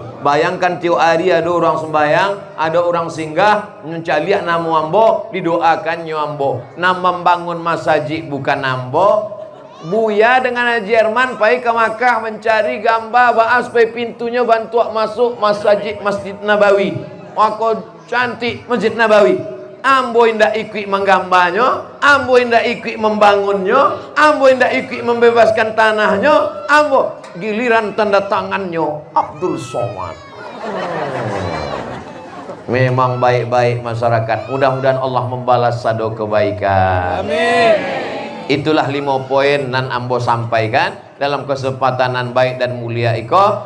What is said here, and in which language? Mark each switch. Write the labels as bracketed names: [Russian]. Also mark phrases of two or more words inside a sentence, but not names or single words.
[Indonesian] Bayangkan tiap hari ada orang sembahyang, ada orang singgah mencaliak nama ambo, didoakan ambo. Nama bangun masjid bukan ambo. Buya dengan Haji Herman pai ke Makkah mencari gambar baas pai pintunya bantu masuk Masjid Nabawi. Maka cantik Masjid Nabawi. Ambo indak ikut menggambarnya, ambo indak ikut membangunnya, ambo indak ikut membebaskan tanahnya, ambo giliran tanda tangannya Abdul Somad. Memang baik-baik masyarakat. Mudah-mudahan Allah membalas sado kebaikan. Amin. Itulah 5 poin nan ambo sampaikan dalam kesempatan nan baik dan mulia iko.